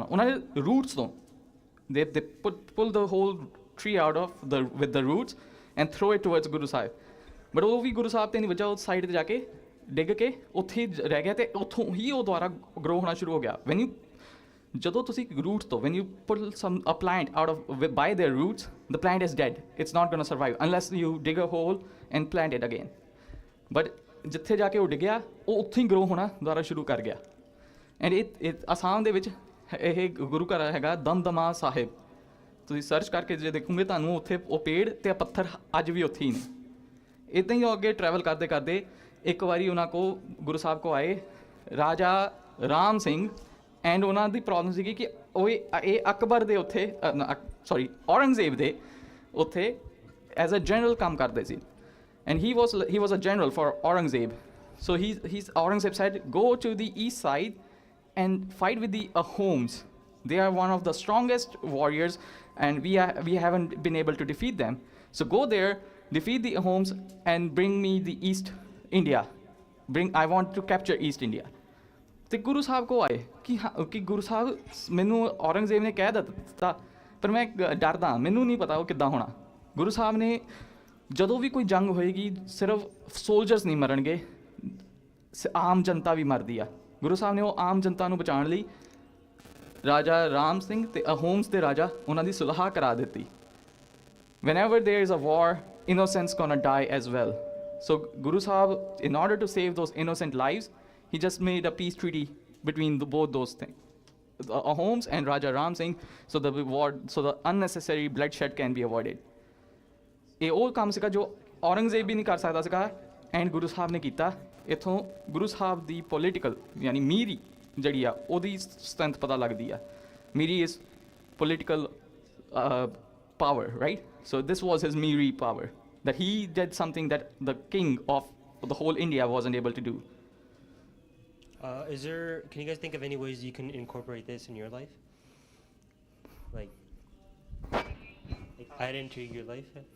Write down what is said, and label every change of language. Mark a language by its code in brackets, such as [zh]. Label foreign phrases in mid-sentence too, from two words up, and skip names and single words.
[pa] ਉਹਨਾਂ ਨੇ ਰੂਟਸ ਤੋਂ [en] they pull the whole tree out of with the roots and throw it towards ਗੁਰੂ ਸਾਹਿਬ। [pa] ਬਟ ਉਹ ਵੀ ਗੁਰੂ ਸਾਹਿਬ 'ਤੇ ਨਹੀਂ ਵੱਜਾ, ਉਹ ਸਾਈਡ 'ਤੇ ਜਾ ਕੇ ਡਿੱਗ ਕੇ ਉੱਥੇ ਹੀ ਰਹਿ ਗਿਆ। ਅਤੇ ਉੱਥੋਂ ਹੀ ਉਹ ਦੁਬਾਰਾ ਗਰੋ ਹੋਣਾ ਸ਼ੁਰੂ ਹੋ ਗਿਆ। ਜਦੋਂ ਤੁਸੀਂ ਰੂਟਸ ਤੋਂ [en] when you pull a plant out of by their roots, the plant is dead. It's not going to survive unless you dig a hole and plant it again. [pa] But ਜਿੱਥੇ ਜਾ ਕੇ ਉਹ ਡਿੱਗਿਆ, ਉਹ ਉੱਥੇ ਹੀ ਗਰੋ ਹੋਣਾ ਦੁਬਾਰਾ ਸ਼ੁਰੂ ਕਰ ਗਿਆ। ਐਂਡ ਇਹ ਅਸਾਮ ਦੇ ਵਿੱਚ ਇਹ ਗੁਰੂ ਘਰ ਹੈਗਾ ਦਮਦਮਾ ਸਾਹਿਬ। ਤੁਸੀਂ ਸਰਚ ਕਰਕੇ ਜੇ ਦੇਖੋਗੇ ਤੁਹਾਨੂੰ ਉੱਥੇ ਉਹ ਪੇੜ ਅਤੇ ਪੱਥਰ ਅੱਜ ਵੀ ਉੱਥੇ ਹੀ ਨੇ। ਇੱਦਾਂ ਹੀ ਉਹ ਅੱਗੇ ਟਰੈਵਲ ਕਰਦੇ ਕਰਦੇ ਇੱਕ ਵਾਰੀ ਉਹਨਾਂ ਕੋਲ ਗੁਰੂ ਸਾਹਿਬ ਕੋਲ ਆਏ ਰਾਜਾ ਰਾਮ ਸਿੰਘ। ਐਂਡ ਉਹਨਾਂ ਦੀ ਪ੍ਰੋਬਲਮ ਸੀਗੀ ਕਿ ਉਹ ਇਹ ਅਕਬਰ ਦੇ ਉੱਥੇ ਔਰੰਗਜ਼ੇਬ ਦੇ ਉੱਥੇ [en] as a general [pa] ਕੰਮ ਕਰਦੇ ਸੀ। [en] and he was a general for Aurangzeb. so Aurangzeb said go to the east side and fight with the Ahoms. They are one of the strongest warriors and we haven't been able to defeat them. So go there, defeat the Ahoms and bring me the East India. I want to capture East India. [pa] ਤੇ ਗੁਰੂ ਸਾਹਿਬ ਕੋ ਆਏ ਕਿ ਗੁਰੂ ਸਾਹਿਬ ਮੈਨੂੰ ਔਰੰਗਜ਼ੇਬ ਨੇ ਕਹਿ ਦਿੱਤਾ, ਪਰ ਮੈਂ ਡਰਦਾ, ਮੈਨੂੰ ਨਹੀਂ ਪਤਾ ਉਹ ਕਿੱਦਾਂ ਹੋਣਾ। ਗੁਰੂ ਸਾਹਿਬ ਨੇ ਜਦੋਂ ਵੀ ਕੋਈ ਜੰਗ ਹੋਏਗੀ ਸਿਰਫ ਸੋਲਜਰਸ ਨਹੀਂ ਮਰਨਗੇ, ਆਮ ਜਨਤਾ ਵੀ ਮਰਦੀ ਆ। ਗੁਰੂ ਸਾਹਿਬ ਨੇ ਉਹ ਆਮ ਜਨਤਾ ਨੂੰ ਬਚਾਉਣ ਲਈ ਰਾਜਾ ਰਾਮ ਸਿੰਘ ਅਤੇ ਅਹੋਮਸ ਦੇ ਰਾਜਾ ਉਹਨਾਂ ਦੀ ਸੁਲ੍ਹਾ ਕਰਾ ਦਿੱਤੀ। [en] whenever there is a war, innocents gonna die as well. So Guru Sahib, in order to save those innocent lives, he just made a peace treaty between both those things, the Ahoms and Raja Ram Singh, so the unnecessary bloodshed can be avoided. [pa] ਇਹ ਉਹ ਕੰਮ ਸੀਗਾ ਜੋ ਔਰੰਗਜ਼ੇਬ ਵੀ ਨਹੀਂ ਕਰ ਸਕਦਾ ਸੀਗਾ, ਐਂਡ ਗੁਰੂ ਸਾਹਿਬ ਨੇ ਕੀਤਾ। ਇੱਥੋਂ ਗੁਰੂ ਸਾਹਿਬ ਦੀ ਪੋਲੀਟੀਕਲ ਯਾਨੀ ਮੀਰੀ ਜਿਹੜੀ ਆ ਉਹਦੀ ਸਟਰੈਂਥ ਪਤਾ ਲੱਗਦੀ ਆ। [en] Miri is political power, right? So this was his Miri power, that he did something that the king of the whole India wasn't able to do. Can you guys think of any ways you can incorporate this in your life? Like add into your life?